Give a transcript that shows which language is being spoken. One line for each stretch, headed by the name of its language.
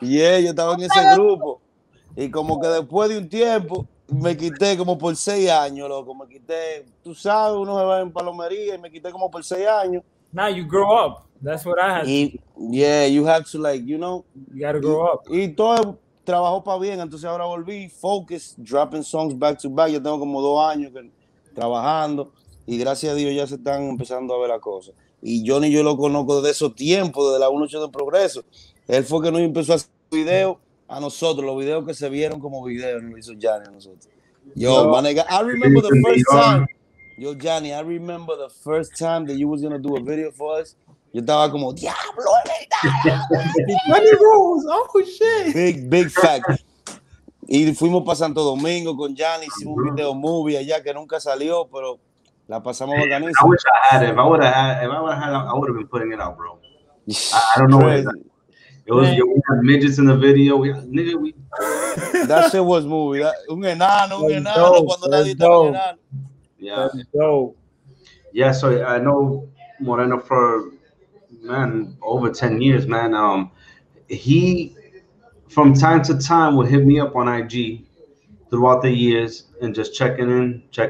Spanish: Yeah, yo estaba en ese grupo y como que después de un tiempo me quité como por 6 años, loco, me quité, tú sabes, uno se va en palomería y me quité como por 6 años.
English: Now you grow up, that's what I had. Yeah, you have to, like, you know. You gotta grow up.
Spanish: Y todo trabajó para bien, entonces ahora volví,
English: focus, dropping songs back to back,
Spanish: yo tengo como 2 años trabajando y gracias a Dios ya se están empezando a ver las cosas. Y Johnny yo lo conozco desde esos tiempos, desde la 182 en Progreso. Él fue que nos empezó a hacer videos a nosotros, los videos que se vieron como videos, nos hizo Johnny a nosotros.
English: Yo, my nigga, I remember the first time. Yo, Johnny, I remember the first time that you was gonna do a video for us.
Spanish: Yo estaba como, diablo,
English: Johnny Rose, oh shit. Big fact.
Spanish: Y fuimos para Santo Domingo con Johnny, hicimos un video movie allá que nunca salió, pero la pasamos bacanísimo.
English: I wish I had it. If I would have been putting it out, bro. I don't know what it was. We had midgets in the video. That shit was movie.
Spanish: Un enano cuando nadie estaba enano.
English: Yeah. Yeah, so I know Moreno for, man, over 10 years, man. He, from time to time, would hit me up on IG throughout the years and just checking in.